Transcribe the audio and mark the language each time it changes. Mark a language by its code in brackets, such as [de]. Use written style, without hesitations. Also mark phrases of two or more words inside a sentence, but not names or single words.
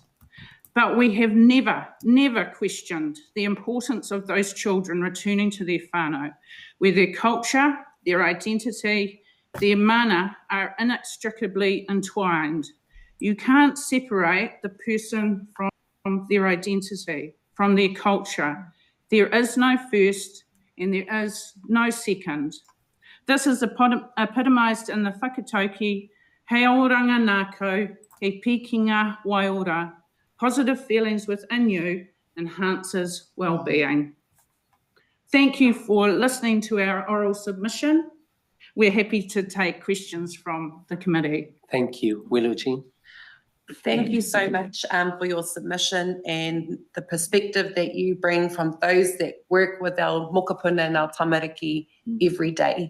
[en] But we have never questioned the importance of those children returning to their whānau, where their culture, their identity, their mana are inextricably entwined. You can't separate the person from their identity, from their culture. There is no first and there is no second. This is epitomised in the whakatauki, [mi] hei oranga nākau, hei pikinga waiora. [en] Positive feelings within you enhances well-being. Thank you for listening to our oral submission. We're happy to take questions from the committee. Thank you. Willow Jean. Thank you so much for your submission and the perspective that you bring from those that work with our mokopuna and our tamariki every day.